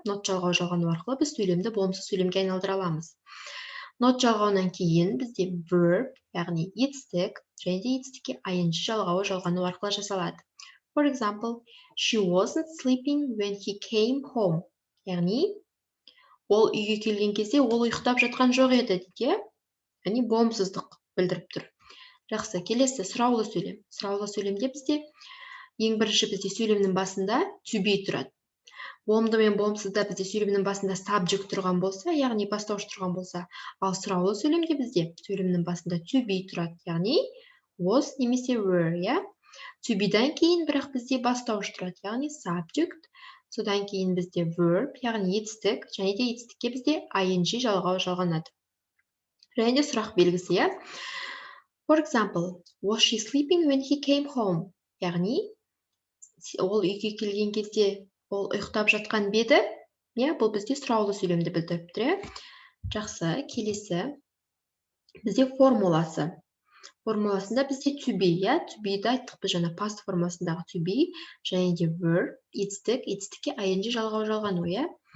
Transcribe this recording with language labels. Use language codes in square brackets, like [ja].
[kk] Not жалғау жалғану арқылы біз сөйлемді болымсыз сөйлемге айналдыра аламыз. Not жалғауынан кейін бізде verb, яғни етістік, және де етістікке ing жалғану арқылы жасалады. [en] For example, she wasn't sleeping when he came home. [kk] Яғни, ол үйге келген кезде ол ұйықтап жатқан жоқ еді, дейді. Яғни, болымсыздық білдіріп тұр. Жақсы, келесі сұраулы сөйлем. Сұраулы сөйлемде бізде ең бірінші бізде сөйлемнің басында to be тұрады. Болымды мен болымсызда бізде сөйлемнің басында subject тұрған болса, яғни бастауыш тұрған болса, ал сұраулы сөйлемде бізде сөйлемнің басында to be тұрады, яғни was немесе were, иә? To be-дан кейін бірақ бізде бастауыш тұрады, яғни subject, содан кейін бізде verb, яғни етістік, және де етістікке бізде ing жалғанады. Және де сұрақ белгісі, иә? [en] For example, was she sleeping when he came home? [kk] Яғни ол үйге келген кезде ол ұйықтап жатқан беді, иә, бұл бізде сұраулы сөйлемді білдіріп тұр, иә. Жақсы, келесі бізде формуласы. Формуласында бізде to be, иә, to be-ді айттық біз жаңа past формасындағы to be, және де verb, етістік, етістікке ing жалғану, иә.